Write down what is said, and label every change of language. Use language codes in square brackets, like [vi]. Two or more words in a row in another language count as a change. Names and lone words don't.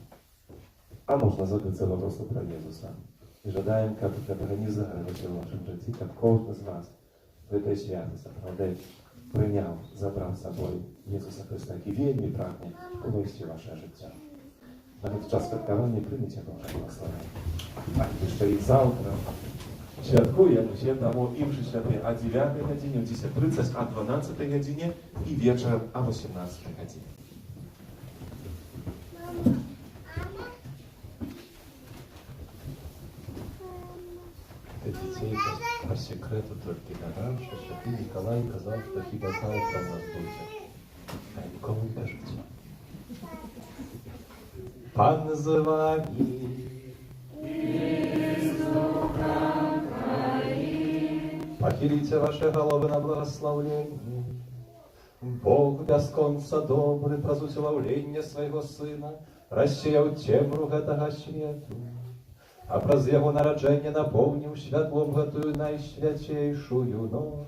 [be] А можна забыцца папросту пра Езуса. І жадаем, каб гэтага не здарылася ў вашым жыцці, каб кожны з вас гэтай святы сапраўды прыняў, забраў з сабой Езуса Хрыста, які вельмі прагне увайсці ў вашае жыццё. На гэты час святкавання прыміце Божае благословенне. А яшчэ і заўтра святкуем усе таму імшы святы о 9 гадзіне, о 10:30, о 12 гадзіне і вечарам о 18 гадзіне. [ru] Детей по секрету только додам, что святый Николай сказал, что хіба завтра у нас будет. А никому не кажется. [be] Пан з вами. [ru] Похилите ваши головы на благословление. [be] Бог бясконца добрый, праз уславлення свайго Сына, рассеяў цемру гэтага свету, а праз яго нараджэнне напоўніў святлом гэтую найсвяцейшую ноч.